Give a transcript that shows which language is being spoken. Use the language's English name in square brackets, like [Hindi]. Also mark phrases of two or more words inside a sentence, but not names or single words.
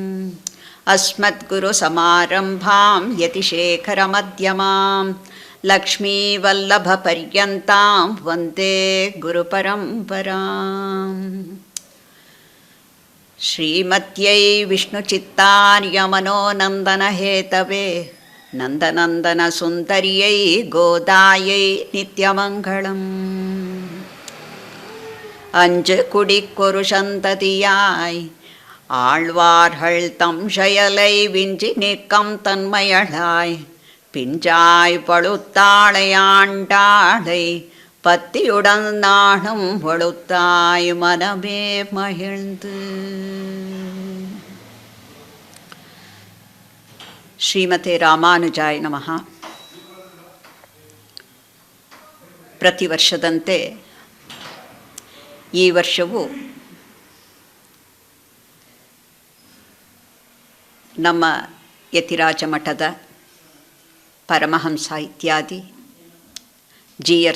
[Sanskrit] अस्मद्गुरुसमारम्भां यतिशेखरमध्यमाम् लक्ष्मीवल्लभपर्यन्तां वन्दे गुरुपरम्पराम्. श्रीमत्यै विष्णुचित्तार्यमनोनन्दनहेतवे नन्दनन्दनसुन्दर्यै गोदायै नित्यमङ्गलम्. [Tamil] அஞ்சு குடிக்கொரு சந்ததியாய் ஆழ்வார்கள் தம் செயலை விஞ்சி நிற்கம் தன்மையளாய் பிஞ்சாய் பழுத்தாளை ஆண்டாளை பத்தியுடன் நாணம் பழுத்தாய் மனமே மகிழ்ந்து. [Sanskrit] श्रीमते रामानुजाय नमः. [Kannada] ಪ್ರತಿ ವರ್ಷದಂತೆ ಈ ವರ್ಷವೂ ನಮ್ಮ ಯತಿರಾಜ ಮಠದ ಪರಮಹಂಸ ಇತ್ಯಾದಿ ಜಿ.ಆರ್.